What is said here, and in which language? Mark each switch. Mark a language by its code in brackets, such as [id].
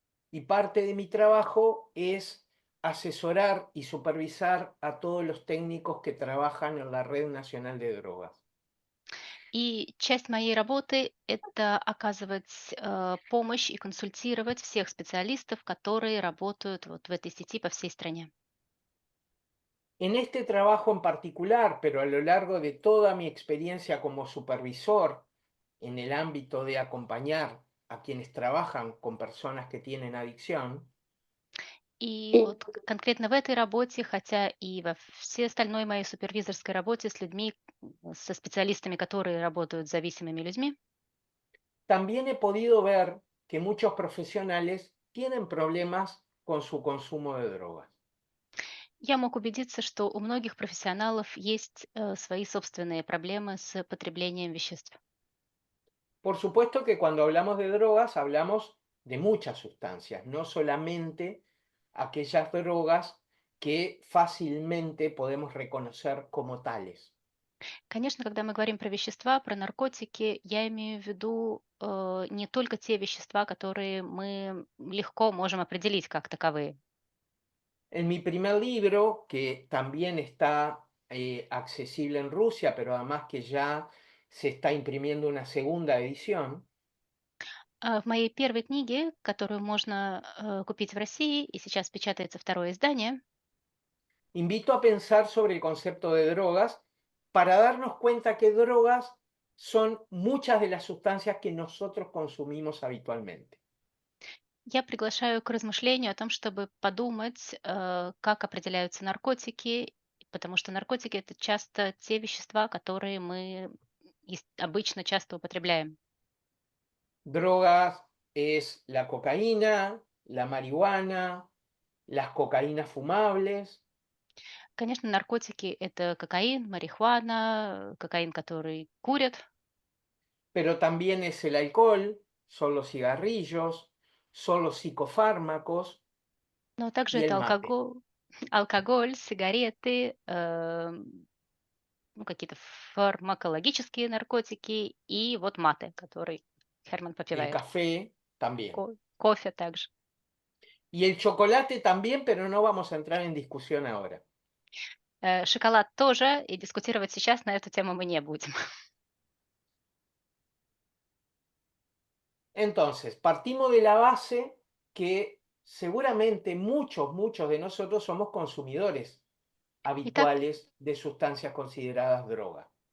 [es] Y parte de mi trabajo es asesorar y supervisar a todos los técnicos que trabajan en la Red Nacional de Drogas. [ru] И часть моей работы — это оказывать помощь и консультировать всех специалистов, которые работают вот в этой сети по всей стране. [es] En este trabajo en particular, pero a lo largo de toda mi experiencia como supervisor en el ámbito de acompañar a quienes trabajan con personas que tienen adicción, [ru] И вот конкретно в этой работе, хотя и во всей остальной моей супервизорской работе с людьми, со специалистами, которые работают с зависимыми людьми, [es] también he podido ver que muchos profesionales tienen problemas con su consumo de drogas. [ru] я мог убедиться, что у многих профессионалов есть свои собственные проблемы с потреблением веществ. [es] Por supuesto que cuando hablamos de drogas hablamos de muchas sustancias, no solamente aquellas drogas que fácilmente podemos reconocer como tales. [ru] Конечно, когда мы говорим про вещества, про наркотики, я имею в виду не только те вещества, которые мы легко можем определить как таковые. [es] En mi primer libro, que también está accesible en Rusia, pero además que ya se está imprimiendo una segunda edición, [ru] В моей первой книге, которую можно купить в России, и сейчас печатается второе издание, [es] invito a pensar sobre el concepto de drogas para darnos cuenta que drogas son muchas de las sustancias que nosotros consumimos habitualmente. [ru] я приглашаю к размышлению о том, чтобы подумать, как определяются наркотики, потому что наркотики — это часто те вещества, которые мы обычно часто употребляем. [es] Drogas es la cocaína, la marihuana, las cocaínas fumables, [ru] Конечно, наркотики — это кокаин, марихуана, кокаин, который курят, [es] pero también es el alcohol, son los cigarrillos, son los psicofármacos [ru] но также [es] y el [ru] это [es] mate. [ru] алкоголь, сигареты, ну, какие-то фармакологические наркотики и вот мate, который Херман [es] El [ru] попивает. [es] café también. [ru] Кофе также. [es] Y el chocolate también, pero no vamos a entrar en discusión ahora. [ru] Шоколад тоже, и дискутировать сейчас на эту тему мы не будем. [es] Entonces, partimos de la base que seguramente muchos de nosotros somos consumidores [ru] Итак, [es] habituales de sustancias consideradas drogas.